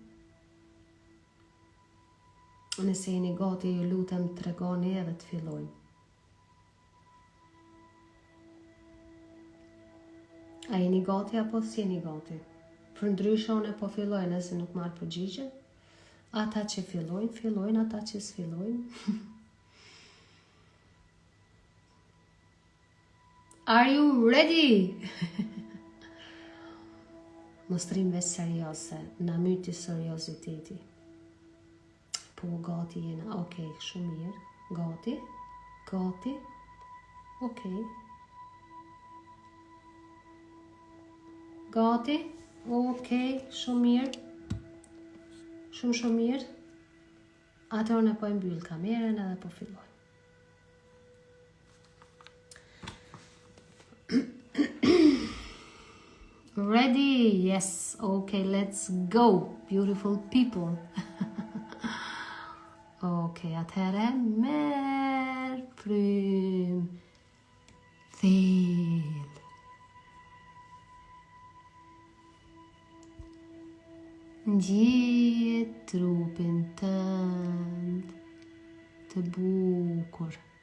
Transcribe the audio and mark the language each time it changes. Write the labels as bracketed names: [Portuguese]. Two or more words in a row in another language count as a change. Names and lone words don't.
[Albanian] Nëse jeni gati, ju lutem tregoni edhe të fillojmë. A jeni gati apo s'jeni gati? Për ndryshe unë po filloj nëse nuk marr përgjigje. Ata që fillojnë, ata që s'fillojnë. [English] Are you ready? [Albanian] Mostrime serioze, na myti serioziteti. Po gati jena, okej, shumë mirë. Gati, okej. Gati, okej, shumë mirë. Shumë mirë. Atëherë ne po e mbyll kamerën edhe po filloj. [English] Ready? Yes. Okay, let's go, beautiful people. [Albanian] Okay, atëherë merr frym. Thill. Ndjeje trupin tënd të bukur.